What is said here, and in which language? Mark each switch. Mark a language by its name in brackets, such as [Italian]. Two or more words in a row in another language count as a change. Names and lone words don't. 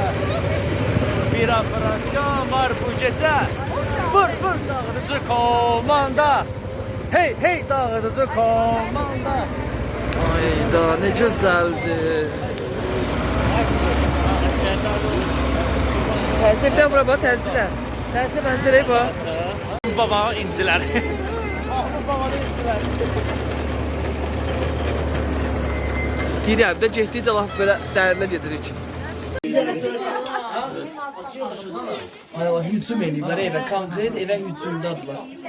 [Turkish] Bir operasyon var bu gece. [Azerbaijani] Vur dağıtıcı komanda. Hey dağıtıcı komanda. [Turkish] Ay da ne güzeldi. [Azerbaijani] Təzirdən bura bax, təzirdən. Təzir mənzərəyə bax. Babanın inciləri. Ahmet babanın inciləri. Deyirəm də getdikcə laf belə dərinə gedirik. Ay Allah, hücum eləyiblər evə, konkret evə hücumdadılar.